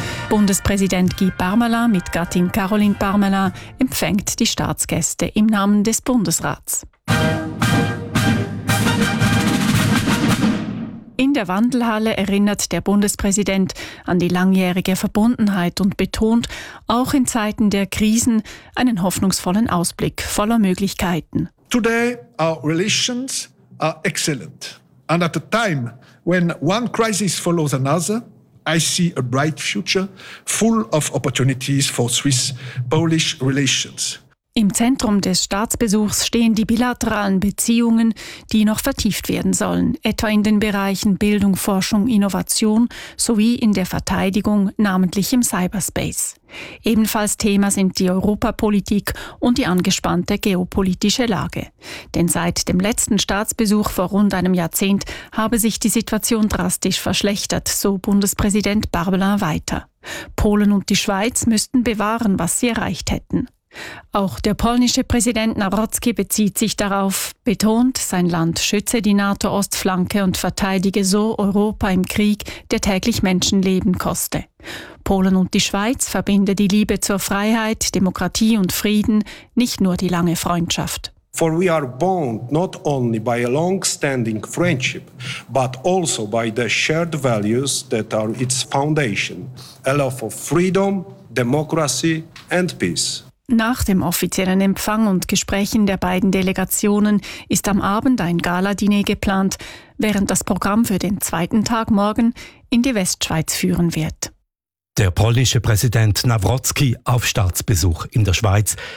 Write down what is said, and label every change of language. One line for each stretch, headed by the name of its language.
German: Bundespräsident Guy Parmelin mit Gattin Caroline Parmelin empfängt die Staatsgäste im Namen des Bundesrats. In der Wandelhalle erinnert der Bundespräsident an die langjährige Verbundenheit und betont, auch in Zeiten der Krisen, einen hoffnungsvollen Ausblick voller Möglichkeiten.
English: Today our relations are excellent. And at a time when one crisis follows another, I see a bright future full of opportunities for Swiss-Polish relations.
German: Im Zentrum des Staatsbesuchs stehen die bilateralen Beziehungen, die noch vertieft werden sollen, etwa in den Bereichen Bildung, Forschung, Innovation sowie in der Verteidigung, namentlich im Cyberspace. Ebenfalls Thema sind die Europapolitik und die angespannte geopolitische Lage. Denn seit dem letzten Staatsbesuch vor rund einem Jahrzehnt habe sich die Situation drastisch verschlechtert, so Bundespräsident Barbelin weiter. Polen und die Schweiz müssten bewahren, was sie erreicht hätten. Auch der polnische Präsident Nawrocki bezieht sich darauf, betont, sein Land schütze die NATO-Ostflanke und verteidige so Europa im Krieg, der täglich Menschenleben koste. Polen und die Schweiz verbinde die Liebe zur Freiheit, Demokratie und Frieden, nicht nur die lange Freundschaft.
English: For we are bound not only by a long-standing friendship, but also by the shared values that are its foundation, a love of freedom, democracy and peace.
German: Nach dem offiziellen Empfang und Gesprächen der beiden Delegationen ist am Abend ein Gala-Dinner geplant, während das Programm für den zweiten Tag morgen in die Westschweiz führen wird. Der polnische Präsident Nawrocki auf Staatsbesuch in der Schweiz.